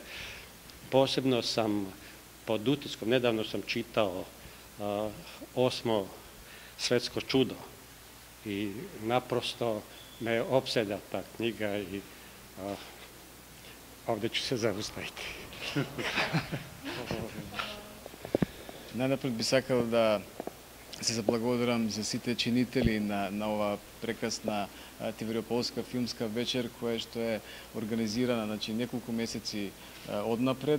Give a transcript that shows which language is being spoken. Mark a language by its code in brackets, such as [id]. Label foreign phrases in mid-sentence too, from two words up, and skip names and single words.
[sr] Posebno sam pod utiskom, nedavno sam čitao 8. svetsko čudo i naprosto me opseda ta knjiga i ovde ću se zaustaviti. [mk] Најнапред би сакал да се заблагодарам за сите чинители на ова прекрасна Тивриополска филмска вечер, која што е организирана неколку месеци однапред.